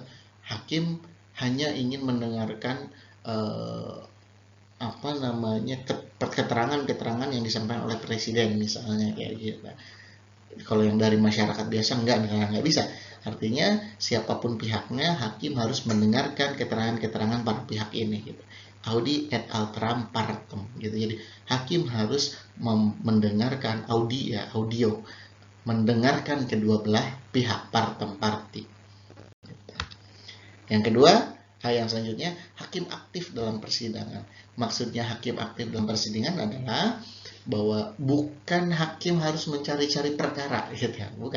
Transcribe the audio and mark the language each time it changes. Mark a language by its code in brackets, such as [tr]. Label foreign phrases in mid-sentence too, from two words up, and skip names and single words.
[id] Hakim hanya ingin mendengarkan keterangan-keterangan yang disampaikan oleh presiden misalnya, kayak gitu. Kalau yang dari masyarakat biasa nggak bisa. Artinya siapapun pihaknya, hakim harus mendengarkan keterangan-keterangan para pihak ini gitu. [la] Audi et alteram partem gitu. [id] Jadi hakim harus mendengarkan audio, mendengarkan kedua belah pihak, partem, parti. Yang kedua, hal yang selanjutnya, hakim aktif dalam persidangan. Maksudnya hakim aktif dalam persidangan adalah bahwa bukan hakim harus mencari-cari perkara gitu ya, bukan.